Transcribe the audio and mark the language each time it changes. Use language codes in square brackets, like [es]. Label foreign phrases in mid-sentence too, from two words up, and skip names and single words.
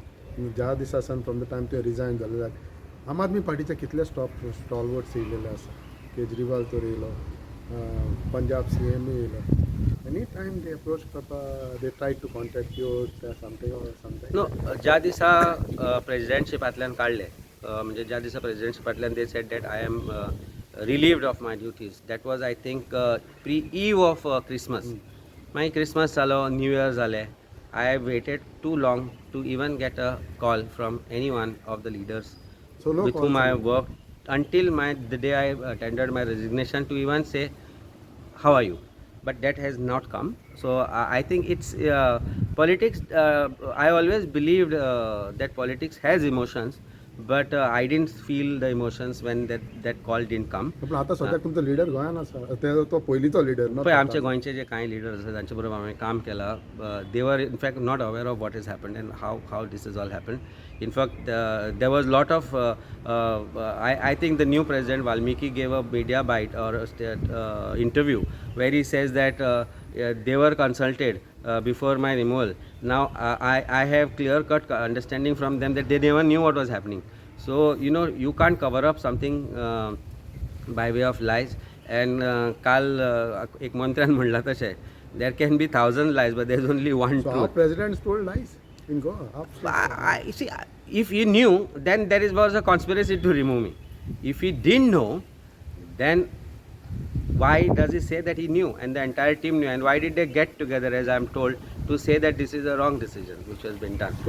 [kok] ज्या दिसासान [en] from the time [kok] ते रिजायन जाले आम आदमी पार्टीचे कितले स्टॉलवर्ड्स येयलेले आसा. केजरीवाल तर येयलो, पंजाब CM येयलो. [en] any time they approach करता, they try to contact you, something. नो, [kok] ज्या दिसा प्रेसिडेंटशिपांतल्यान काडले, म्हणजे ज्या दिसा प्रेसिडेंटशिपांतल्यान [en] they said that I am relieved of my duties, that was I think pre eve of Christmas. मागीर क्रिसमस जालो, न्यू इयर जालें. I waited too long to even get a call from any one of the leaders Solo with whom calls I only. worked until the day I tendered my resignation to even say, how are you? But that has not come. So I think it's politics. I always believed that politics has emotions, but I didn't feel the emotions when that call didn't come. [kok] पण आता सद्याक तुमचो लिडर गोंयान आसा, तो पयलींचो लिडर ना. पळय, आमचे गोंयचे जे कांय लिडर्स आसात तांचे बरोबर हांवें काम केलां. [en] they were in fact not aware of what is happened and how this is all happened. in fact there was lot of I think the new president Valmiki gave a media bite or a interview where he says that they were consulted before my removal. Now I have clear cut understanding from them that they never knew what was happening. So you can't cover up something by way of lies. [kok] And काल एक मंत्र्यान म्हणला तशें, [en] there can be 1,000 lies but there is only one So our truth. president told lies in Goa. I see, if he knew, then there was a conspiracy to remove me. If he didn't know, then why does he say that he knew and the entire team knew, and why did they get together, as I am told, to say that this is a wrong decision which has been done?